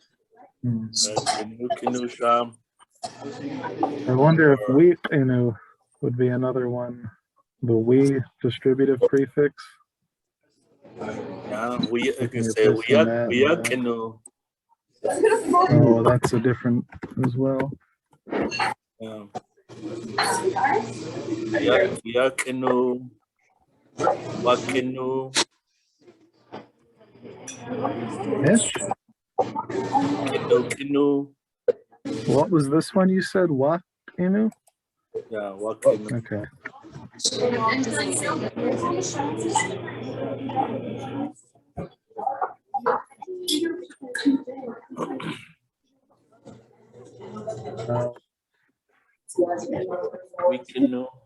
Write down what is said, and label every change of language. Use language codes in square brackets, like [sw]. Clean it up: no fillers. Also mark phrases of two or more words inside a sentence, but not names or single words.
[en] I wonder if wheat would be another one. The we distributive prefix. Yeah, we Looking can at say this and that and wiya that. kenu. Oh, that's a different as well. Yeah. Wiya kenu. Wakenu. Ish? Kenu kenu. What was this one you said? What? Inu? Yeah, wakenu. Okay. Wikenu.